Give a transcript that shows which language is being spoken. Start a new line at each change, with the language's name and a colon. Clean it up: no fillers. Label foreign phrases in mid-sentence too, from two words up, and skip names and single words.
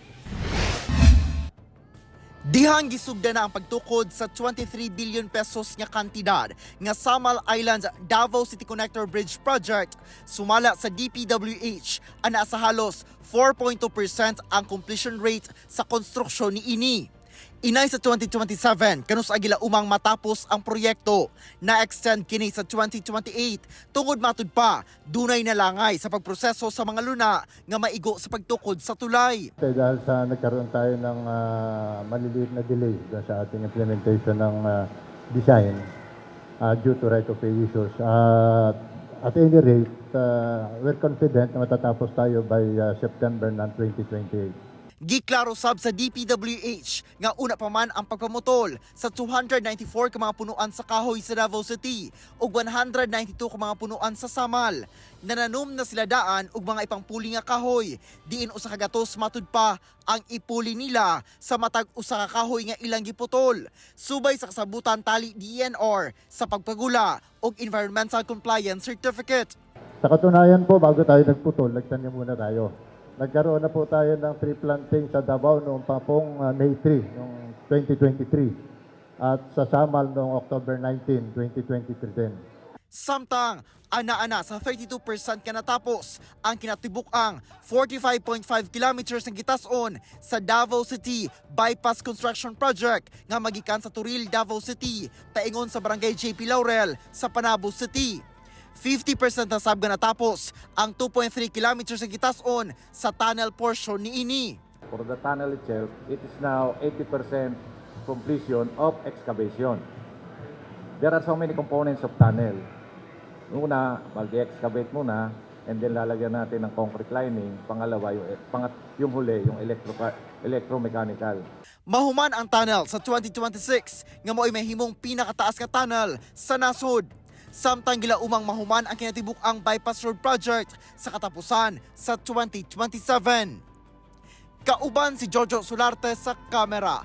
Cebuano: Dihang gisugda na ang pagtukod sa 23 billion pesos nga kantidad nga Samal Island Davao City Connector Bridge Project sumala sa DPWH ana sa halos 4.2% ang completion rate sa konstruksyon ni ini. Inay sa 2027 kanus agila umang matapos ang proyekto na extend kini sa 2028 tungod matud pa dunay nalangay sa pagproseso sa mga luna nga maigo sa pagtukod sa tulay.
Filipino: Dahil sa nagkaroon tayo ng maliliit na delay sa ating implementation ng design
English: due to right of way issues. At any rate, we're confident
Filipino: na matatapos tayo
English: by September ng 2028.
Cebuano: Giklaro sab sa DPWH nga una pa man ang pagpamutol sa 294 ka mga punuan sa kahoy sa Davao City ug 192 ka mga punuan sa Samal. Nananom na sila daan og mga ipangpuli nga kahoy. Diin usa ka gatos matud pa ang ipuli nila sa matag usa ka kahoy nga ilang giputol. Subay sa kasabutan tali DNR sa pagpagula og Environmental Compliance Certificate.
Filipino: Sa katunayan po, bago tayo nagputol, nagtanim muna tayo. Nagkaroon na po tayo ng
English: tree planting
Filipino: sa Davao noong pong May 3, noong 2023. At sa Samal noong October 19, 2023 din.
Cebuano: Samtang ana-ana sa 32% ka natapos ang kinatibuk-ang 45.5 kilometers ng gitason sa Davao City Bypass Construction Project nga magikan sa Turil, Davao City, paingon sa Barangay JP Laurel sa Panabo City. 50% na sab nga natapos ang 2.3 kilometers ng gitason sa tunnel portion ni ini.
English: For the tunnel itself, it is now 80% completion of excavation. There are so many components of tunnel.
Filipino: Una, mag-excavate muna,
English: and then
Filipino: lalagyan natin ng concrete lining. Pangalawa, yung huli, yung electromechanical.
Cebuano: Mahuman ang tunnel sa 2026 nga mo'y mahimong pinakataas nga tunnel sa nasod. Samtang gilaumang mahuman ang kinatibuk-ang bypass road project sa katapusan sa 2027. Kauban si Jojo Solarte sa kamera.